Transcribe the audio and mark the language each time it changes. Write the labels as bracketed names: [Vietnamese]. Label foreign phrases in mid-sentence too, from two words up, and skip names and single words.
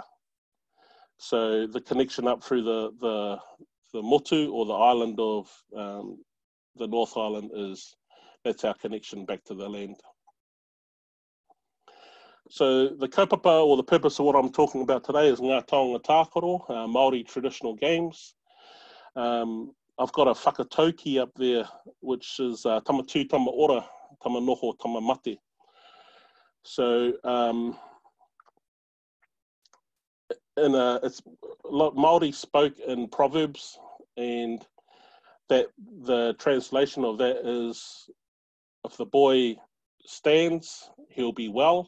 [English] So the connection up through the motu, or the island of the North Island, that's our connection back to the land. So the kaupapa, or the purpose of what I'm talking about today, is [Māori] Ngā Taonga Tākaro, [English] Māori traditional games. I've got a whakatauki up there, which is [Māori] tama tū, tama ora, tama noho, tama mate. [English] So it's Māori spoke in proverbs, and that the translation of that is, if the boy stands, he'll be well.